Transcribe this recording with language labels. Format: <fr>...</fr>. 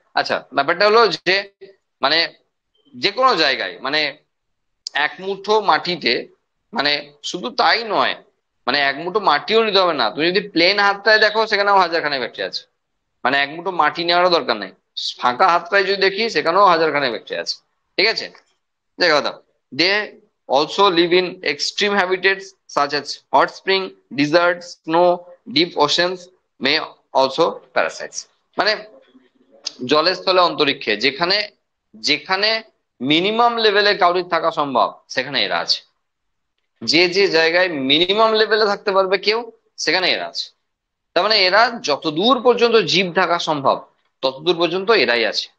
<bn>আচ্ছা, ব্যাপারটা হলো যে মানে যে কোনো জায়গায়, মানে এক মুঠো মাটিতে, মানে শুধু তাই নয়, মানে এক মুঠো মাটিও নিতে হবে না, তুমি যদি প্লেন হাতটায় দেখো সেখানেও হাজারখানে ব্যাকটেরিয়া আছে। মানে এক মুঠো মাটি নেওয়ারও দরকার নেই, ফাঁকা হাতটায় যদি দেখি সেখানেও হাজারখানে ব্যাকটেরিয়া আছে। ঠিক আছে। দেখো দাও,</bn> <en>they also live in extreme habitats such as hot spring, deserts, snow, deep oceans, may also parasites।</en> <bn>মানে জলের স্থলে অন্তরিক্ষে যেখানে যেখানে মিনিমাম লেভেলে কাউরির থাকা সম্ভব সেখানে এরা আছে। যে যে জায়গায় মিনিমাম লেভেলে থাকতে পারবে কেউ সেখানে এরা আছে। তার মানে এরা যতদূর পর্যন্ত জীব থাকা সম্ভব ততদূর পর্যন্ত এরাই আছে।</bn>